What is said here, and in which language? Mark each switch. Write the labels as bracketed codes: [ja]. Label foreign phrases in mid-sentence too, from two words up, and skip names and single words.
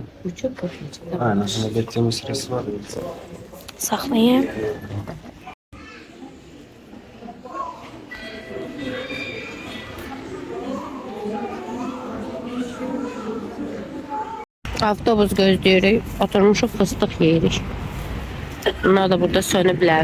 [tr] Uçuk kapıyı. Aynen, sonra bekleme sırası var. Saklayayım. [az] Avtobus gözləyirik. Oturmuşuq fıstıq yeyirik. Bunlar da burada sönüblər.